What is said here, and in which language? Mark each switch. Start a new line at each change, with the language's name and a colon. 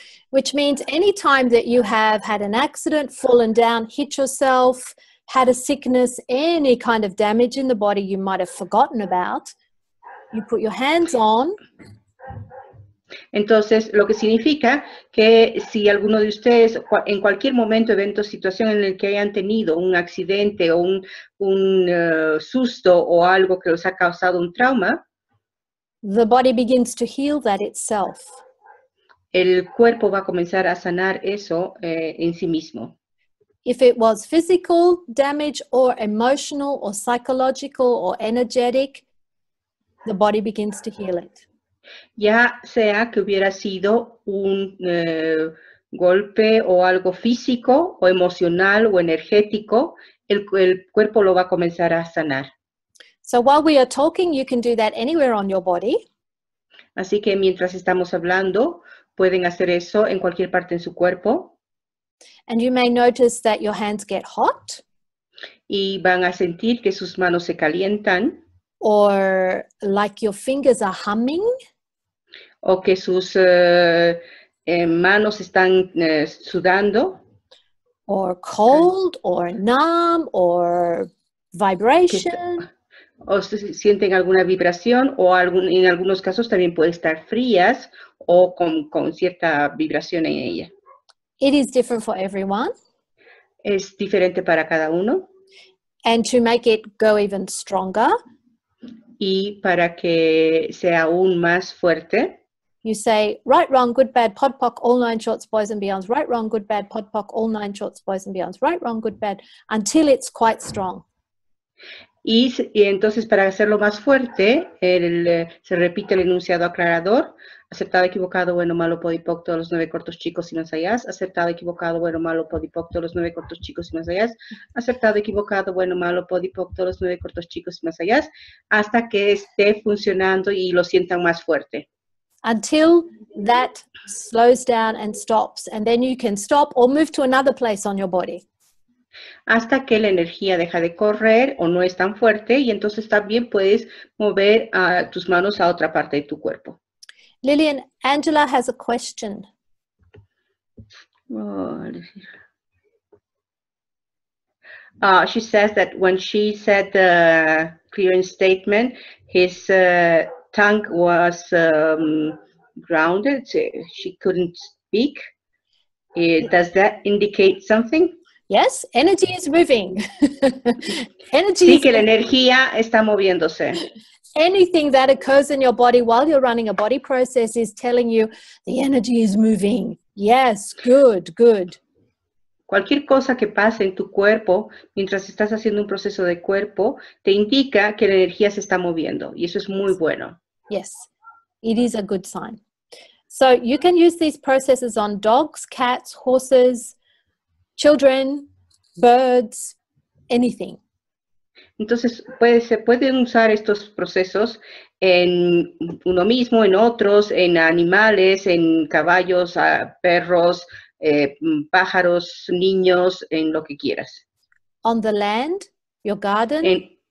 English: Which means any time that you have had an accident, fallen down, hit yourself, had a sickness, any kind of damage in the body you might have forgotten about, you put your hands on.
Spanish: Entonces, lo que significa que si alguno de ustedes, en cualquier momento, evento, situación en el que hayan tenido un accidente o un susto o algo que les ha causado un trauma,
English: the body begins to heal that itself.
Spanish: el cuerpo va a comenzar a sanar eso en sí mismo.
English: If it was physical damage or emotional or psychological or energetic, the body begins to heal it.
Spanish: Ya sea que hubiera sido un golpe o algo físico o emocional o energético, el cuerpo lo va a comenzar a sanar.
English: So while we are talking, you can do that anywhere on your body.
Spanish: Así que mientras estamos hablando, pueden hacer eso en cualquier parte en su cuerpo.
English: And you may notice that your hands get hot.
Spanish: Y van a sentir que sus manos se calientan.
English: Or like your fingers are humming.
Spanish: O que sus manos están sudando.
English: Or cold, or numb, or vibration.
Spanish: O sienten alguna vibración, o en algunos casos también puede estar frías o con cierta vibración en ella.
English: It is different for everyone.
Spanish: Es diferente para cada uno.
English: And to make it go even stronger,
Spanish: y para que sea aún más fuerte,
English: you say, right, wrong, good, bad, pod, poc, all 9 shorts, boys and beyonds, right, wrong, good, bad, pod, poc, all 9 shorts, boys and beyonds, right, wrong, good, bad, until it's quite strong.
Spanish: Y entonces para hacerlo más fuerte, se repite el enunciado aclarador: acertado, equivocado, bueno, malo, podipoc, todos los 9 cortos, chicos y más allá. Acertado, equivocado, bueno, malo, podipoc, todos los 9 cortos, chicos y más allá. Acertado, equivocado, bueno, malo, podipoc, todos los 9 cortos, chicos y más allá. Hasta que esté funcionando y lo sientan más fuerte.
English: Until that slows down and stops. And then you can stop or move to another place on your body.
Spanish: Hasta que la energía deja de correr o no es tan fuerte, y entonces también puedes mover tus manos a otra parte de tu cuerpo.
English: Lillian, Angela has a question. She says that when she said the clearance statement, his tongue was grounded, she couldn't speak. Does that indicate something? Yes, energy is moving. Energy
Spanish: Sí,
English: is
Spanish: que la energía está moviéndose.
English: Anything that occurs in your body while you're running a body process is telling you the energy is moving. Yes, good, good.
Spanish: Cualquier cosa que pase en tu cuerpo mientras estás haciendo un proceso de cuerpo te indica que la energía se está moviendo, y eso es muy bueno.
English: Yes, it is a good sign. So you can use these processes on dogs, cats, horses, children, birds, anything.
Spanish: Entonces, se pueden usar estos procesos en uno mismo, en otros, en animales, en caballos, perros, pájaros, niños, en lo que quieras.
English: On the land, your garden,